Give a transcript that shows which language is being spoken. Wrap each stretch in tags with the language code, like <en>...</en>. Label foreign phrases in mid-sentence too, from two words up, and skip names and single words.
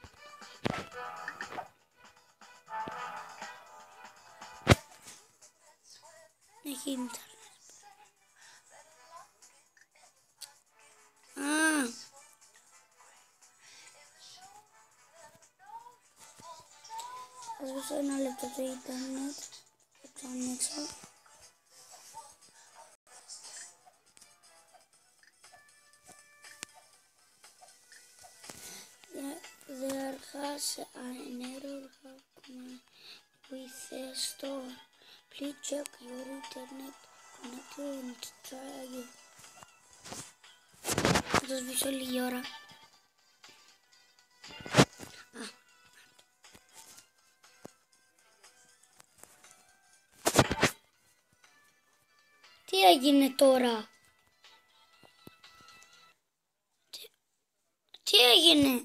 <el>Έχει ίντερνετ. Θα σβήσω ένα λεπτό το ίντερνετ. Θα το ανοίξω.</el> <en>There has an error happened with the store. Please check your internet connection and try again.</en> <el>Θα το σβήσω λίγη ώρα. Τι έγινε τώρα? Τι έγινε?</el>